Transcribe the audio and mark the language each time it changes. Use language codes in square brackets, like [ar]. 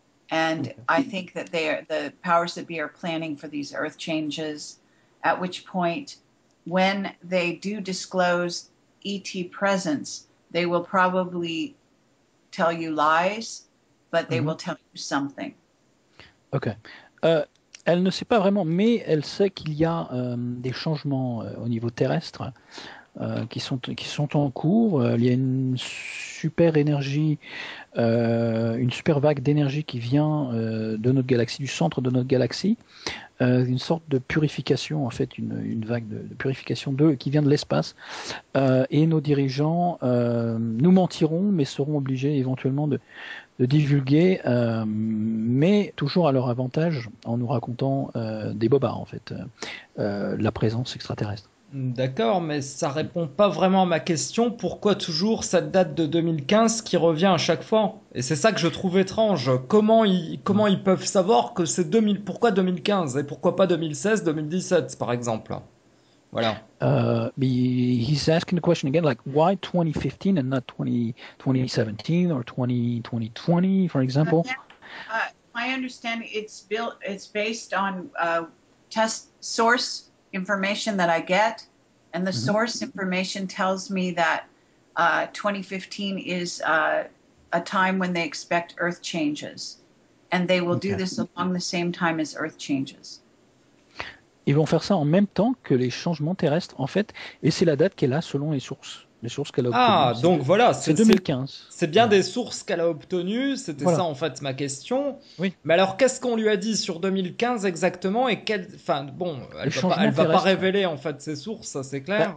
[en] And I think that the powers that be are planning for these earth changes, at which point, when they do disclose ET presence, they will probably tell you lies, but they will tell you something. Ok. [fr] Elle ne sait pas vraiment, mais elle sait qu'il y a des changements au niveau terrestre qui sont en cours. Il y a une super énergie, une super vague d'énergie qui vient de notre galaxie, du centre de notre galaxie, une sorte de purification, en fait, une vague de purification qui vient de l'espace. Et nos dirigeants nous mentiront, mais seront obligés éventuellement de divulguer, mais toujours à leur avantage, en nous racontant des bobards, en fait, la présence extraterrestre. D'accord, mais ça répond pas vraiment à ma question. Pourquoi toujours cette date de 2015 qui revient à chaque fois? Et c'est ça que je trouve étrange. Comment ils peuvent savoir que c'est pourquoi 2015 et pourquoi pas 2016, 2017 par exemple? Voilà. [en] He's asking the question again, like why 2015 and not 2017 or 2020, for example? My understanding, it's based on test source information that I get, and the source information tells me that 2015 is a time when they expect Earth changes, and they will do this along the same time as Earth changes. [fr] Ils vont faire ça en même temps que les changements terrestres, en fait, et c'est la date qu'elle a selon les sources qu'elle a obtenues. Ah, donc voilà, c'est 2015. C'est bien des sources qu'elle a obtenues, c'était ça en fait ma question. Oui. Mais alors qu'est-ce qu'on lui a dit sur 2015 exactement et enfin bon, elle va pas révéler en fait ses sources, ça c'est clair.